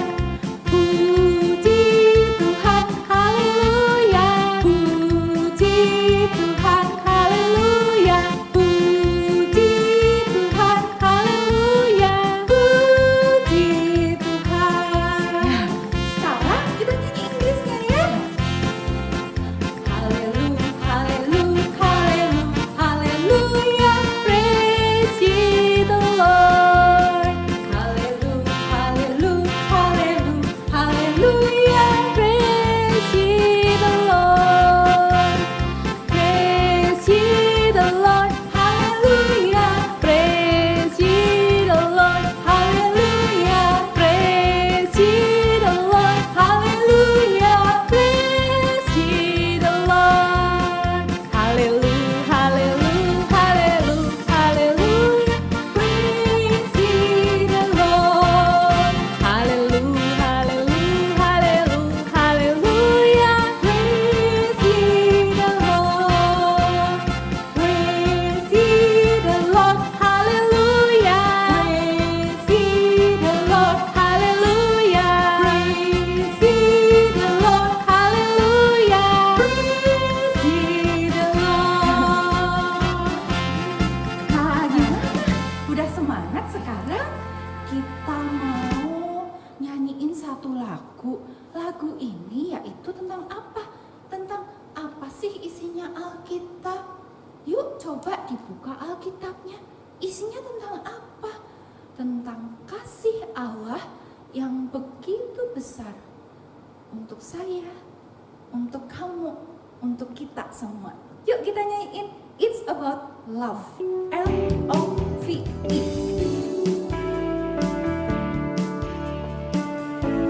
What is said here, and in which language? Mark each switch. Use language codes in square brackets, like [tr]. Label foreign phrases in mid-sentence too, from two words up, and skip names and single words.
[id] Puji Tuhan, haleluya, puji Tuhan, haleluya, puji Tuhan, haleluya, puji Tuhan. Sekarang kita nyanyi Inggrisnya ya. [en] Haleluya, haleluya, haleluya, haleluya, praise ye the Lord. Haleluya, haleluya, haleluya, haleluya, praise ye the Lord. Praise ye the Lord, haleluya, praise ye the Lord, haleluya, praise ye the Lord, haleluya, praise ye the Lord. Haleluya, haleluya, haleluya, haleluya, praise ye the Lord. Haleluya, haleluya, haleluya, haleluya, praise ye the Lord. Praise ye the Lord, haleluya. Praise ye the Lord, haleluya. Praise ye the Lord, haleluya. Praise ye the Lord. [id] Nah, gimana? Udah semangat sekarang? Kita mau nyanyiin satu lagu. Lagu ini yaitu tentang apa? Tentang apa sih isinya Alkitab? Yuk coba dibuka Alkitabnya. Isinya tentang apa? Tentang kasih Allah yang begitu besar untuk saya, untuk kamu, untuk kita semua. Yuk kita nyanyiin It's About Love. Love.